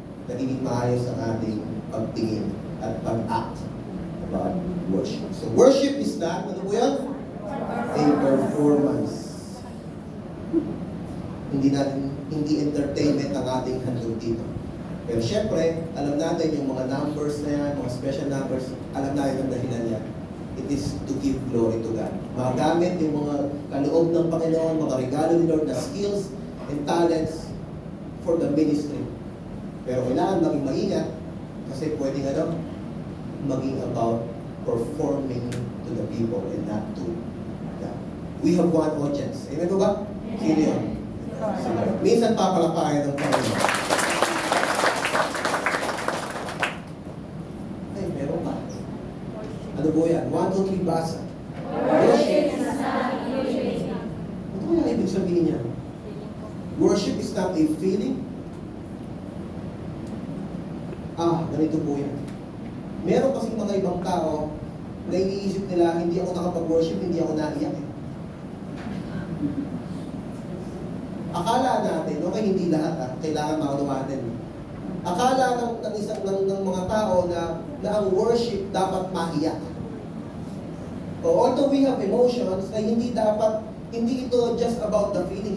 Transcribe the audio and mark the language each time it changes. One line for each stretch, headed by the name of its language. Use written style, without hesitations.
Filipino: nagiging maayos ang ating pagtingin at pag-act
English: about worship. So worship is not,
Filipino: ano po yun?
English: A performance.
Filipino: Hindi entertainment ang ating handog dito. Pero syempre, alam natin yung mga numbers na yan, mga special numbers, alam natin ang dahilan yan.
English: It is to give glory to God.
Filipino: Magamit yung mga kaloob ng Panginoon, mga regalo ni Lord na
English: skills and talents for the ministry.
Filipino: Pero kailangan maging maingat kasi pwedeng maging
English: about performing to the people and not to God. We have one audience.
Filipino: Amen po ba? Sino yun? Minsan papalapayan ng Panginoon. Ay, meron pa. Ano po yan? 1, 2, 3, basa.
English: Worship is not usually.
Filipino: Ano kaya ibig sabihin niya?
English: Worship is not a feeling.
Filipino: Ganito po yan. Meron kasing mga ibang tao na iniisip nila, hindi ako nakapag-worship, hindi ako naiyak. Akala natin, okay, hindi lahat kailangan makaluwatin. Akala ng mga tao na ang worship dapat maiyak.
English: Although we have emotions,
Filipino: ay hindi ito
English: just about the feeling.